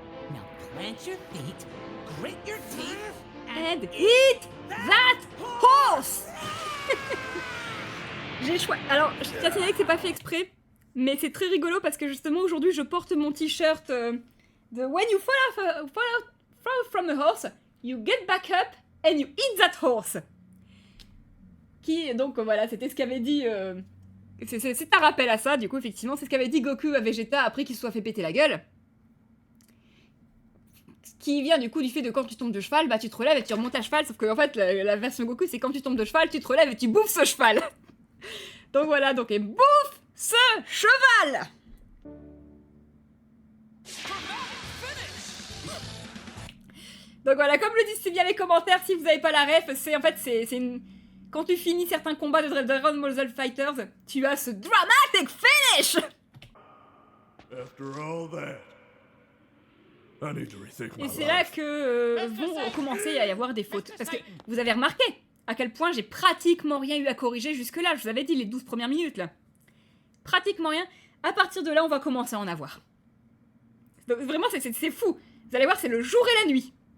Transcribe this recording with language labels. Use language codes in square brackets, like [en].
[en] Now plant your feet, grit your teeth, And eat that horse. [fr] J'ai choisi. Alors, je tiens à signaler que c'est pas fait exprès. Mais c'est très rigolo parce que justement aujourd'hui je porte mon t-shirt de [en] When you fall from a horse, you get back up and you eat that horse. [fr] Qui, donc voilà, c'était ce qu'avait dit... c'est un rappel à ça, du coup, effectivement, c'est ce qu'avait dit Goku à Vegeta après qu'il se soit fait péter la gueule. Ce qui vient du coup du fait de quand tu tombes de cheval, bah tu te relèves et tu remontes à cheval, sauf que en fait, la version Goku, c'est quand tu tombes de cheval, tu te relèves et tu bouffes ce cheval. Donc voilà, donc et bouffe ce cheval. Donc voilà, comme le disent si bien les commentaires, si vous n'avez pas la ref, c'est en fait, c'est une... Quand tu finis certains combats de Dragon Ball Z Fighters, tu as ce dramatic finish. [en] After all that, I need to rethink my [fr] Et c'est là que vont commencer à y avoir des fautes. Parce que vous avez remarqué à quel point j'ai pratiquement rien eu à corriger jusque-là. Je vous avais dit les 12 premières minutes là. Pratiquement rien. À partir de là, on va commencer à en avoir. Donc, vraiment, c'est fou. Vous allez voir, c'est le jour et la nuit.